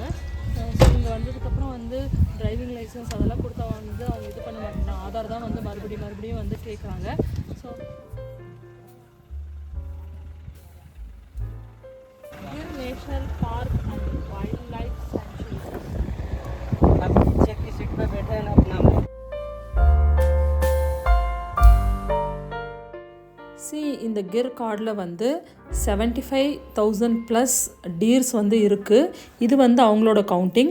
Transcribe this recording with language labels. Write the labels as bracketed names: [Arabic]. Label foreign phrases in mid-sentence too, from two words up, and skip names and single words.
[Tamil] ஸோ இங்கே வந்ததுக்கப்புறம் வந்து [English] driving licence [Tamil] அதெல்லாம் கொடுத்தா வந்து அவங்க இது பண்ண மாட்டாங்க. ஆதார் தான் வந்து மறுபடியும் வந்து கேட்குறாங்க. [English] so Gir National Park and wild life sanctuary. [Hindi] आप नीचे की सीट पे बैठे हैं ना अपना. [Tamil] இந்த கிர் கார்டில் வந்து 75,000+ டீர்ஸ் வந்து இருக்குது. இது வந்து அவங்களோட கவுண்டிங்.